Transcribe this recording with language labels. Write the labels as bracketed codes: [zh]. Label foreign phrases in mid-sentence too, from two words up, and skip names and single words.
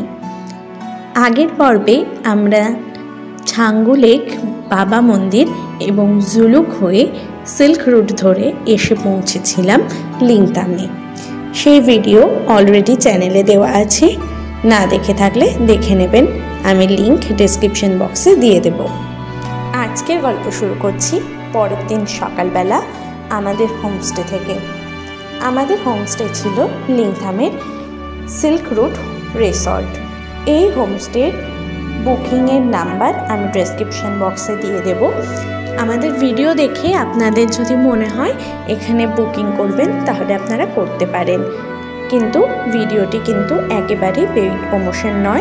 [bn] আগের পর্বে আমরা ছাঙ্গু লেক বাবা মন্দির এবং জুলুক হয়ে সিল্ক রুট ধরে এসে পৌঁছেছিলাম লিংথামে। সেই ভিডিও অলরেডি চ্যানেলে দেওয়া আছে, না দেখে থাকলে দেখে নেবেন, আমি লিংক [en] description box-e [bn] দিয়ে দেব। আজকের গল্প শুরু করছি পরের দিন সকাল বেলা আমাদের হোমস্টে থেকে। আমাদের হোমস্টে ছিল লিংথামের সিল্ক রুট রিসর্ট। এই হোমস্টের বুকিংয়ের নাম্বার আমি [en] description box-e [bn] দিয়ে দেব। আমাদের ভিডিও দেখে আপনাদের যদি মনে হয় এখানে বুকিং করবেন তাহলে আপনারা করতে পারেন, কিন্তু ভিডিওটি কিন্তু একেবারেই [en] paid promotion [bn] নয়।